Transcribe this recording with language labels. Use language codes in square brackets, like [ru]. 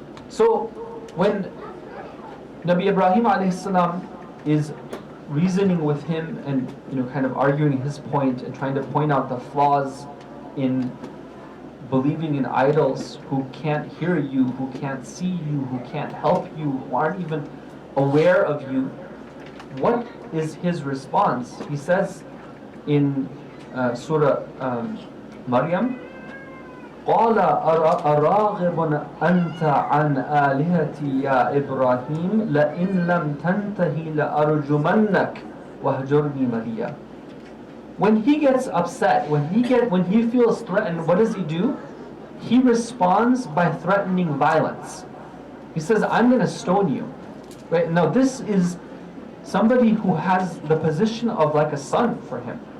[en] So when Nabi Ibrahim alayhi salam is reasoning with him and kind of arguing his point and trying to point out the flaws in believing in idols who can't hear you, who can't see you, who can't help you, who aren't even aware of you, what is his response? He says in Surah Maryam. [ar] قال أراغب أنت عن آلهتي يا إبراهيم لئن لم تنتهي لأرجمنك وهجرني مليا. [en] When he gets upset, when he feels threatened, what does he do? He responds by threatening violence. He says, I'm going to stone you. Right? Now this is somebody who has the position of like a son for him.